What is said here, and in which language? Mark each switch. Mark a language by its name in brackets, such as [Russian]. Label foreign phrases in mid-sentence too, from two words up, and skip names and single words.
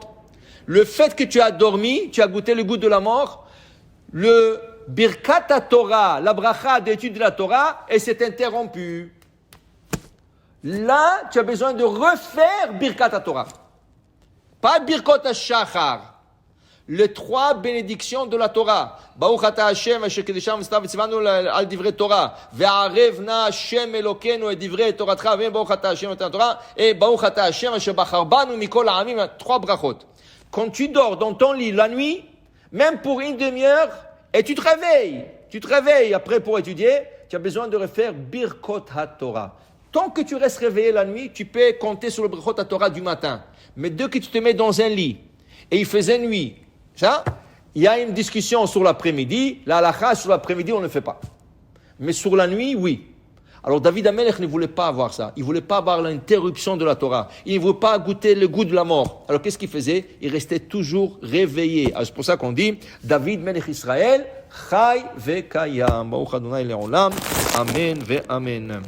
[French] Le fait que tu as dormi, tu as goûté le goût de la mort, le [Hebrew] ברכת תורה, [French] la bracha d'étude de la Torah, elle s'est interrompue. Là, tu as besoin de refaire [Hebrew] ברכת תורה. [French] Pas [Hebrew] ברכות השחר. [French] Les 3 bénédictions de la Torah. [Hebrew] ברוך אתה השם, אשר קדשנו מצוה וצונו על דברי תורה. והערב נא השם אלוקינו את דברי תורתך. ברוך אתה השם את תורה. Et ברוך אתה השם אשר בחר בנו מכל העמים. [French] 3 brachot. Quand tu dors dans ton lit la nuit, même pour une demi-heure, et tu te réveilles après pour étudier, tu as besoin de refaire [Hebrew] ברכות התורה. [French] Tant que tu restes réveillé la nuit, tu peux compter sur le [Hebrew] ברכות התורה [French] du matin. Mais dès que tu te mets dans un lit, et il faisait nuit, ça, il y a une discussion sur l'après-midi, la halakha sur l'après-midi, on ne le fait pas. Mais sur la nuit, oui. Alors David Amelech ne voulait pas avoir ça. Il ne voulait pas avoir l'interruption de la Torah. Il ne voulait pas goûter le goût de la mort. Alors qu'est-ce qu'il faisait? Il restait toujours réveillé. Alors, c'est pour ça qu'on dit, [Hebrew] דוד מלך ישראל, חי וקיים. ברוך ה' לעולם. אמן ואמן.